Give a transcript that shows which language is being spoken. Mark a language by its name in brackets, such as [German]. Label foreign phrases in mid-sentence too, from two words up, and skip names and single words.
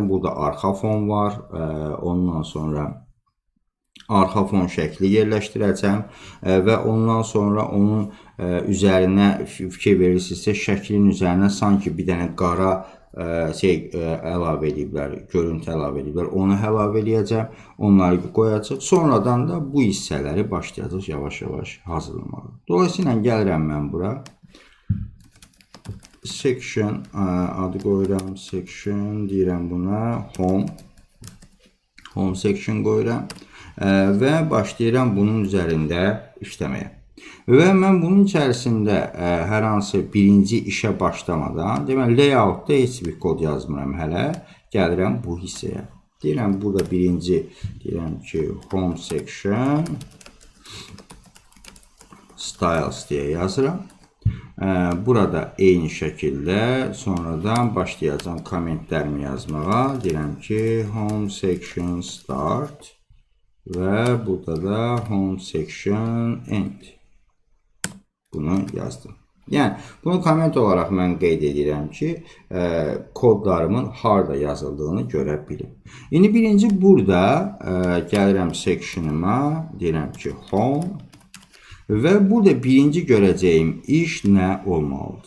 [Azerbaijani] Burada arxa fon var, ondan sonra arxa fon şəkli yerləşdirəcəm və ondan sonra onun üzərinə fikir verirsinizsə, şəklin üzərinə sanki bir dənə qara əlavə ediblər, görüntü əlavə ediblər. Onu əlavə edəcəm, onları qoyacaq. Sonradan da bu hissələri başlayacaq yavaş-yavaş hazırlamağa. Dolayısıyla gəlirəm mən bura. Section adı qoyuram, section deyirəm buna, [English] home section [Azerbaijani] qoyuram və başlayıram bunun üzərində işləməyə. Və mən bunun içərisində hər hansı birinci işə başlamadan, deməli, layoutda heç bir kod yazmıram hələ, gəlirəm bu hissəyə. Deyirəm, burada birinci, deyirəm ki, [English] home section, styles [Azerbaijani] deyə yazıram. Burada eyni şəkildə sonradan başlayacağım kommentlərimi yazmağa. Deyirəm ki, [English] home section start [Azerbaijani] və burada da [English] home section end. [Azerbaijani] Bunu yazdım. Yəni, bunu komment olaraq mən qeyd edirəm ki, kodlarımın harada yazıldığını görə bilim. İndi birinci burada gəlirəm section'ıma, deyirəm ki, home və burada birinci görəcəyim iş nə olmalıdır?